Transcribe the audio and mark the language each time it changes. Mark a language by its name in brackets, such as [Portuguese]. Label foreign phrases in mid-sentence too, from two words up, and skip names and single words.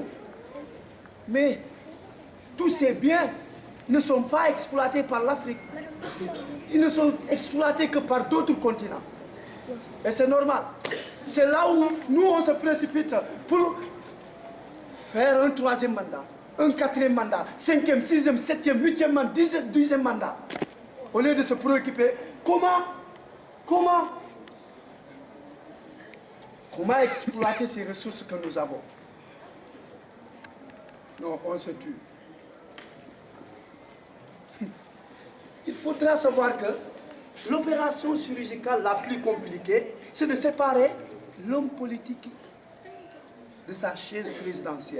[French] Mais tous ces biens ne sont pas exploités par l'Afrique. Ils ne sont exploités que par d'autres continents. Et c'est normal. C'est là où nous, on se précipite pour faire un 3e mandat, un 4e mandat, 5e, 6e, 7e, 8e mandat, 10e mandat. Au lieu de se préoccuper, comment exploiter ces ressources que nous avons. Non, on se tue. Il faudra savoir que l'opération chirurgicale la plus compliquée, c'est de séparer l'homme politique de sa chaise présidentielle.